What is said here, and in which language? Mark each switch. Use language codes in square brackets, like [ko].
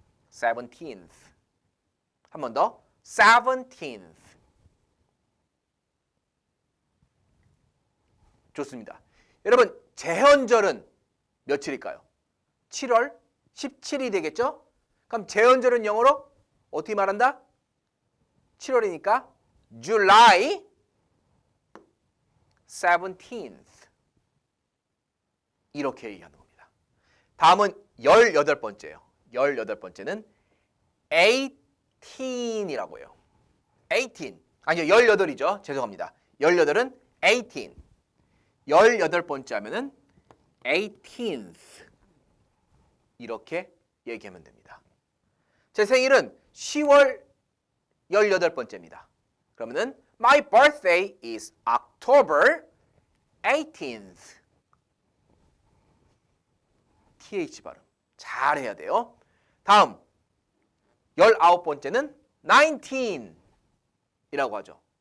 [en] 17th. [ko] 한 번 더. [en] 17th. [ko] 좋습니다. 여러분, 제헌절은 며칠일까요? 7월 17일이 되겠죠? 그럼 제헌절은 영어로 어떻게 말한다? 7월이니까 [en] July 17th. [ko] 이렇게 얘기하는 겁니다. 다음은 18번째예요. 18번째는 18이라고 해요. 18. 아니요, 18이죠. 죄송합니다. 18은 18. 18번째 하면은 18th. 이렇게 얘기하면 됩니다. 제 생일은 10월 18번째입니다. 그러면은 [en] My birthday is October 18th. [ko] TH 발음 잘해야 돼요. 다음 19번째는 19이라고 하죠.